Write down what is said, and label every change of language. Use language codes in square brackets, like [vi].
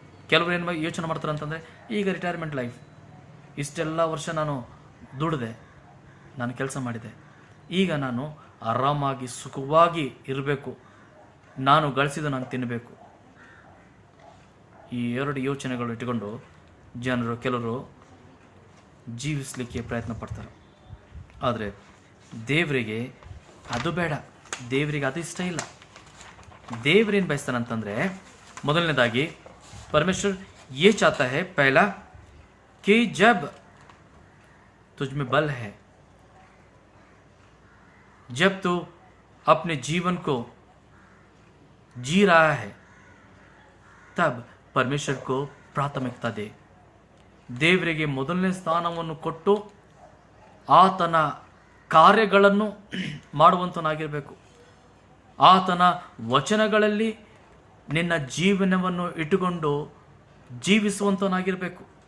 [kn] ಕೆಲವರು ಏನು ಯೋಚನೆ ಮಾಡ್ತಾರೆ ಅಂತಂದರೆ, ಈಗ ರಿಟೈರ್ಮೆಂಟ್ ಲೈಫ್, ಇಷ್ಟೆಲ್ಲ ವರ್ಷ ನಾನು ದುಡಿದೆ, ನಾನು ಕೆಲಸ ಮಾಡಿದೆ, ಈಗ ನಾನು ಆರಾಮಾಗಿ ಸುಖವಾಗಿ ಇರಬೇಕು, ನಾನು ಗಳಿಸಿದ ನಾನು ತಿನ್ನಬೇಕು. ಈ ಎರಡು ಯೋಚನೆಗಳು ಇಟ್ಟುಕೊಂಡು ಕೆಲವರು ಜೀವಿಸಲಿಕ್ಕೆ ಪ್ರಯತ್ನ ಪಡ್ತಾರೆ. ಆದರೆ ದೇವರಿಗೆ ಅದು ಬೇಡ, ದೇವರಿಗೆ ಅದು ಇಷ್ಟ ಇಲ್ಲ. ದೇವರೇನು ಬಯಸ್ತಾನಂತಂದರೆ, ಮೊದಲನೇದಾಗಿ [hi] परमेश्वर ये चाहता है पहला कि जब तुझ में बल है, जब तू अपने जीवन को जी रहा है, तब परमेश्वर को प्राथमिकता दे. [kn] ದೇವರಿಗೆ ಮೊದಲನೇ ಸ್ಥಾನವನ್ನು ಕೊಟ್ಟು ಆತನ ಕಾರ್ಯಗಳನ್ನು ಮಾಡುವಂತನಾಗಿರಬೇಕು. ಆತನ ವಚನಗಳಲ್ಲಿ ನಿನ್ನ ಜೀವನವನ್ನು ಇಟ್ಟುಕೊಂಡು ಜೀವಿಸುವಂತನಾಗಿರಬೇಕು.